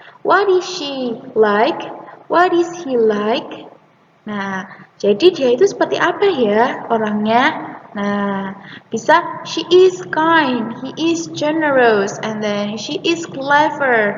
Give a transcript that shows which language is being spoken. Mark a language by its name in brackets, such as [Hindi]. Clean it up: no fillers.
[English] What is she like? What is he like? Nah, [Indonesian] Jadi dia itu seperti apa ya orangnya? [English] Nah, bisa she is kind, he is generous, and then she is clever.